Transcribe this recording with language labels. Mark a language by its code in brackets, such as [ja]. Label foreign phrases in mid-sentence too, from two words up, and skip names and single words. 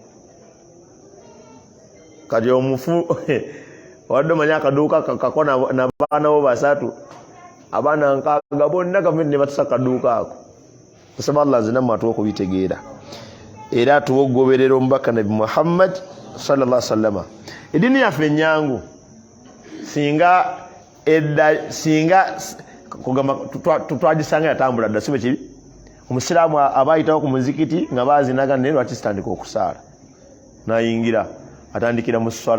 [lg] Kati omufu wadde omanya akaduuka kako n'abaana bo 3, abaana 6 bonna gavumenti ne batusa akaduuka ako. Tusaba Allah azina matu okubitegeera era tuwogoberera omubaka Nabi Muhammad [ar] صلى الله عليه وسلم. [lg] Eddiini yaffe ennyangu singa kugamba twagisanga yatambula dda sibe kibi. Omusiraamu aba ayitawo ku muzikiti nga baazinaga naye lwaki sitandika okusaala, nayingira atandikira mu swala.